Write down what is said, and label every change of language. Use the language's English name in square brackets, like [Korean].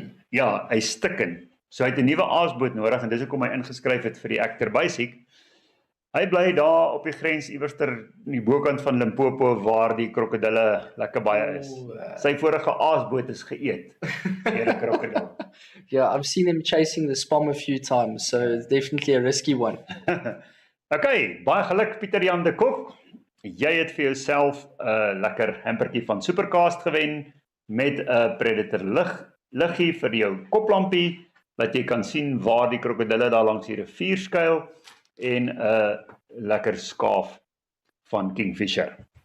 [Afrikaans] Ja, hy stikken. So hy het 'n nuwe aasboot nodig en dis hoekom hy ingeskryf het vir die Actor Basic. Hy bly daar op die grens iewerster in die bokant van Limpopo waar die krokodille lekker baie is. Sy vorige aasboot is geëet deur 'n krokodil. [English] Yeah, I've seen him chasing the spom a few times, so it's definitely a risky one. [Afrikaans] Okay, baie geluk Pieter Jan de Kok. Jy het vir jouself 'n lekker hampertjie van Supercast gewen met 'n Predator liggie vir jou koplampie, dat jy kan sien waar die krokodille daar langs die rivier skuil en 'n lekker skaaf van Kingfisher.